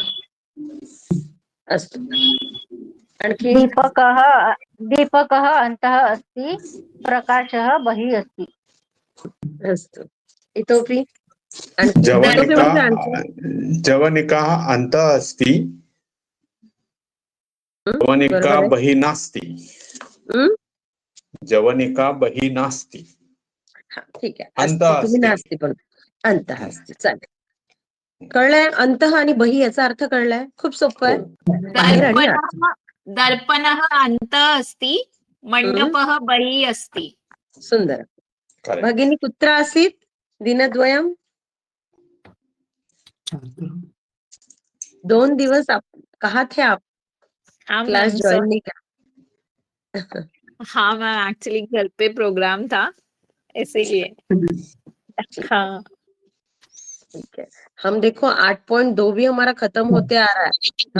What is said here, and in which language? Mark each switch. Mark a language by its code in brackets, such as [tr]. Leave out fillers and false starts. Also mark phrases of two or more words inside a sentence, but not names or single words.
[sa] अस्तु. आणखी? दीपकः अन्तः अस्ति. प्रकाशः बहिः अस्ति. अस्तु. इतोपि? आणखी? जवनिका इतोपि आणखी? जवनिका अन्तः अस्ति. जवनिका [mr] बरोबर आहे. [sa] बहिः नास्ति. हम्म? जवनिका बहिः नास्ति. [mr] हा, ठीक आहे. [sa] अन्तः [mr] असतं, तुम्ही [sa] अस्ति. [mr] नास्ती पण अंतः असते. चालेल. कळलंय? अंतः आणि बही याचा अर्थ कळलाय? खूप सोपं आहे. बाहेर आणि आत. [sa] दर्पणः अन्तः अस्ति. मण्डपः बहिः अस्ति. [mr] सुंदर. [en] Correct. [sa] भगिनी कुत्र आसीत् दिनद्वयम्? [hi] 2 दिवस आप कहाँ थे आप? हाँ क्लास मैम, ज्वाइन नहीं किया? हाँ मैम, एक्चुअली घर पे प्रोग्राम था इसीलिए। हाँ ठीक है. हम देखो 8.2 भी हमारा खत्म होते आ रहा है.